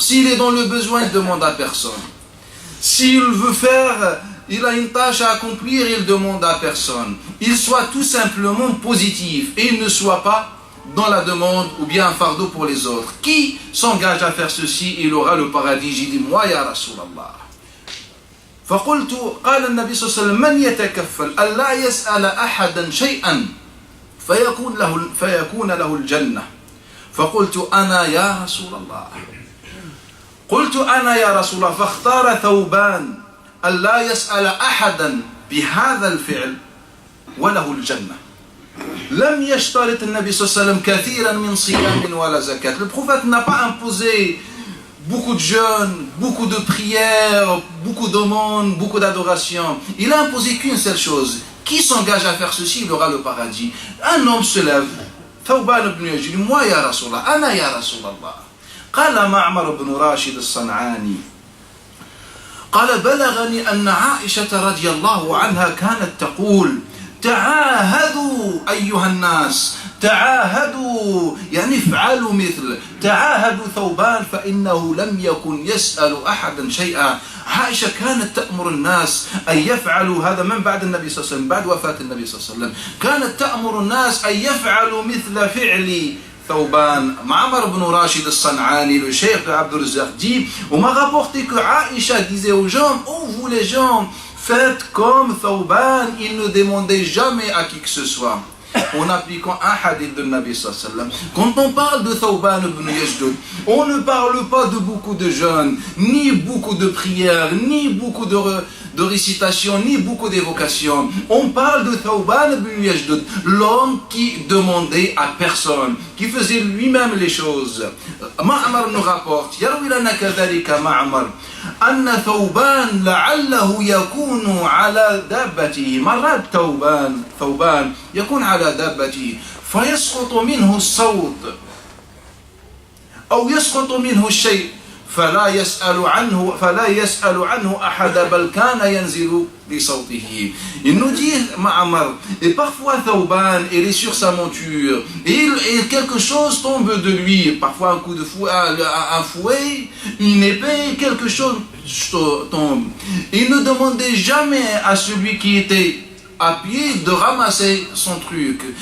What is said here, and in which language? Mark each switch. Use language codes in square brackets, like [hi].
[fr] S'il est dans le besoin, il ne demande à personne. S'il veut il a une tâche à accomplir, il demande à personne. Il soit tout simplement positif et il ne soit pas dans la demande ou bien un fardeau pour les autres. Qui s'engage à faire ceci, il aura le paradis. J'ai dit: moi ya Rasulallah. [ar] فقلت قال النبي صلى الله عليه وسلم: من يتكفل ألا يسأل أحدا شيئا فيكون له الجنة. فقلت: أنا يا رسول الله. قلت: أنا يا رسول الله. فاختار ثوبان ألا يسأل أحدا بهذا الفعل وله الجنة. لم يشترط النبي صلى الله عليه وسلم كثيرا من صيام ولا زكاة. [fr] Le prophète n'a pas imposé beaucoup de jeûnes, beaucoup de prières, beaucoup d'aumônes, beaucoup d'adoration. Il a imposé qu'une seule chose: qui s'engage à faire ceci, il aura le paradis. Un homme se lève, Thawban ibn Yajdud: moi ya Rasulallah, [ar] ana ya Rasulallah. قال معمر بن راشد الصنعاني قال: بلغني أن عائشة رضي الله عنها كانت تقول: تعاهدوا أيها الناس، تعاهدوا يعني افعلوا مثل، تعاهدوا ثوبان فإنه لم يكن يسأل أحدا شيئا. عائشة كانت تأمر الناس أن يفعلوا هذا من بعد النبي صلى الله عليه وسلم، بعد وفاة النبي صلى الله عليه وسلم، كانت تأمر الناس أن يفعلوا مثل فعل Thawban. [fr] Ma'mar ibn Rashid al-San'ani, le cheikh de Abdul Razzaq, dit: on m'a rapporté que Aïcha disait aux gens: oh vous les gens, faites comme Thawban, il ne demandait jamais à qui que ce soit. en appliquant un hadith de Nabi sallallahu alayhi wa sallam. Quand on parle de Thawban ibn Yashdud, on ne parle pas de beaucoup de jeûnes, ni beaucoup de prières, ni beaucoup de récitations, ni beaucoup d'évocations. On parle de Thawban ibn Yashdud, l'homme qui demandait à personne, qui faisait lui-même les choses. Ma'mar nous rapporte, [ar] Yarwi lana kadhalika Ma'mar, anna Thawban la'allahu yakunu ala dabbatihi. Marad Thawban yakun ala dabbatihi, فيسقط منه الصوت أو يسقط منه الشيء فلا يسأل عنه أحد بل كان ينزل بصوته. [fr] Il nous dit Ma'mar, et parfois Thawban, il est sur sa monture et quelque chose tombe de lui, parfois un coup de fouet, un fouet, une épée, quelque chose tombe. Il ne demandait jamais à celui qui était à pied de ramasser son truc.